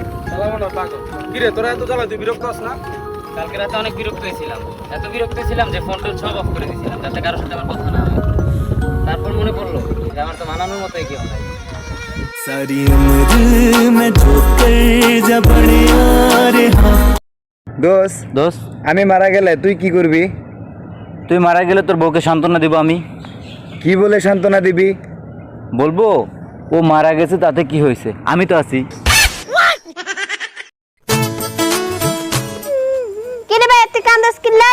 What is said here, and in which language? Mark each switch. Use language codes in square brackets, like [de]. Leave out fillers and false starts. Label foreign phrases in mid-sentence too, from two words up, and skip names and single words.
[bn] চালাবো না পাগল। কিরে তোরা এত জ্বালা তুই বিরক্ত আস না? কালকে রাতে অনেক বিরক্ত হয়েছিলাম, এত বিরক্ত ছিলাম যে ফোন টোন সব অফ করে দিয়েছিলাম যাতে কারোর সাথে আমার কথা না হয়। তারপর মনে পড়লো যে আমার তো মানানোর মতোই কেউ নাই। [hi] सारी उम्र में ठोकर जब बड़े रे [bn] দোষ দোষ, আমি মারা গেলে তুই কি করবি? তুই মারা গেলে তোর বউকে সান্ত্বনা দিব আমি। কি বলে সান্ত্বনা দিবি? বলবো ও মারা গেছে তাতে কি হয়েছে, আমি তো আছি। কিরে ভাই তুই কান্দাস কিল্লাই?